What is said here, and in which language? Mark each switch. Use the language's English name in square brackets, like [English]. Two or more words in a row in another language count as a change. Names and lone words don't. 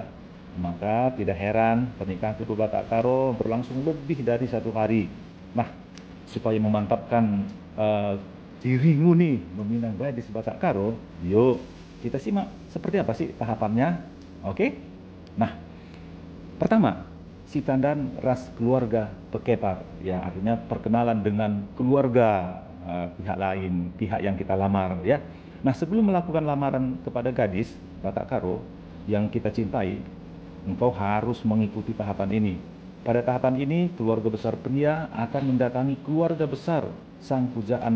[Indonesian] Maka tidak heran pernikahan suku Batak Karo berlangsung lebih dari 1 hari. Nah, supaya memantapkan dirimu nih meminang gadis Batak Karo, yuk kita simak seperti apa sih tahapannya. Oke? Nah, pertama, [Batak Karo] si tandan ras keluarga pekepar, [Indonesian] ya artinya perkenalan dengan keluarga pihak lain, pihak yang kita lamar ya. Nah, sebelum melakukan lamaran kepada gadis Batak Karo yang kita cintai, engkau harus mengikuti tahapan ini. Pada tahapan ini, keluarga besar pria akan mendatangi keluarga besar sang pujaan.